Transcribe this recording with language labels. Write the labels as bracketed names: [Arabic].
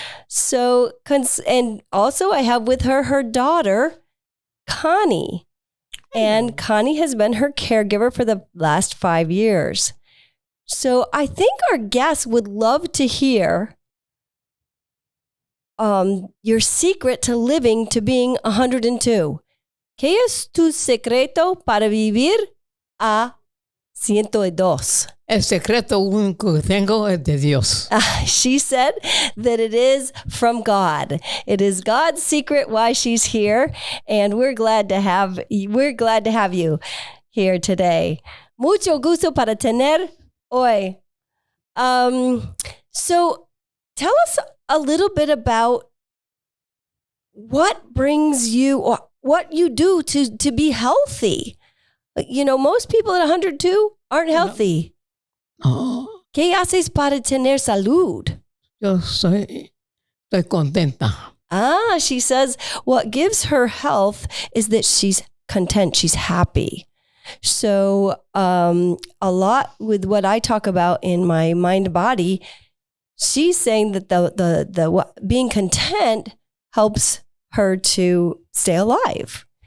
[English] So, and also I have with her her daughter, Connie. And Connie has been her caregiver for the last 5 years. So I think our guests would love to hear your secret to living to being 102. [Spanish] ¿Qué es tu secreto para vivir a 102? El secreto único que tengo es de Dios. [English] She said that it is from God. It is God's secret why she's here, and we're glad to have you here today. [Spanish] Mucho gusto para tener hoy. [English] So tell us a little bit about what brings you or what you do to be healthy. You know, most people at 102 aren't healthy. Oh, [Spanish] ¿Qué haces para tener salud? yo estoy contenta. [English] She says what gives her health is that she's content, she's happy. So a lot with what I talk about in my mind body, she's saying that the being content helps her to stay alive.